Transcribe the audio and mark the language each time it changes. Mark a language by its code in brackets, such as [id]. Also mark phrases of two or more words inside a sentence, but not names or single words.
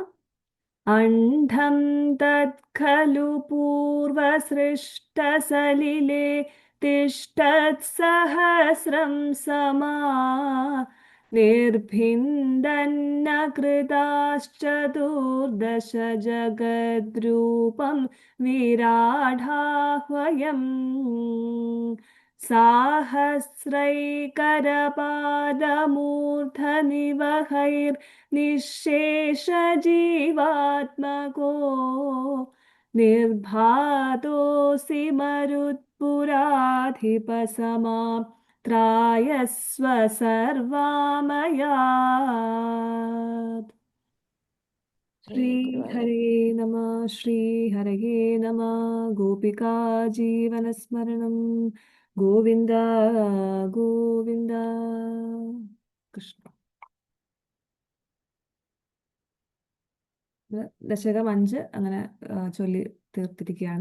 [sa] അണ്ഡം തത് ഖലു പൂർവസൃഷ്ടസലിലേ തിഷ്ഠത് സഹസ്രം സമാ നിർഭിന്ദന്ന കൃതാശ്ചതുർദശ ജഗദ്രൂപം വിരാഢാഹ്വയം. സാഹസ്രൈകരപാദമൂർധനിവഹൈർനിःശേഷजीवात्मको निर्भातोऽसि मरुत्पुराधिपसमां त्रायस्व सर्वामयात्. ശ്രീഹരേ നമ ശ്രീഹരയേ നമ. [ml] ഗോപികാ ജീവനസ്മരണം ഗോവിന്ദ ഗോവിന്ദ. കൃഷ്ണ. ദശകം 5 അങ്ങനെ ചൊല്ലി തീർത്തിരിക്കുകയാണ്.